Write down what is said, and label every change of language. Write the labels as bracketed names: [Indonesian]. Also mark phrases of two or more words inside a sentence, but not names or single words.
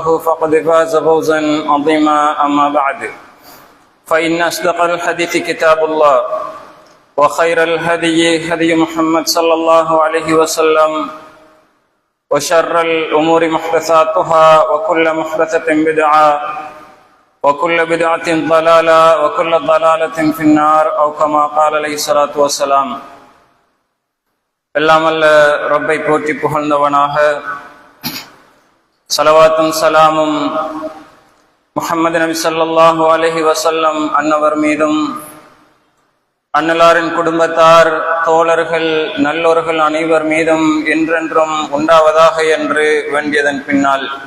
[Arabic] فقد فاز فوزا عظيما أما بعد فإن أصدق الحديث كتاب الله وخير الهدي هدي محمد صلى الله عليه وسلم وشر الأمور محدثاتها وكل محدثة بدعة وكل بدعة ضلالة وكل ضلالة في النار أو كما قال عليه الصلاة والسلام [Tamil] எல்லாம் அல்ல ரப்பை போற்றி புகழ்ந்தவனாக ஸலவாத்தும் சலாமும் முஹம்மது நபி [Arabic] صلى الله عليه وسلم [Tamil] அன்னவர் மீதும் அன்னலாரின் குடும்பத்தார் தோழர்கள் நல்லோர்கள் அனைவர் மீதும் என்றென்றும் உண்டாவதாக என்று வேண்டியதன் பின்னால்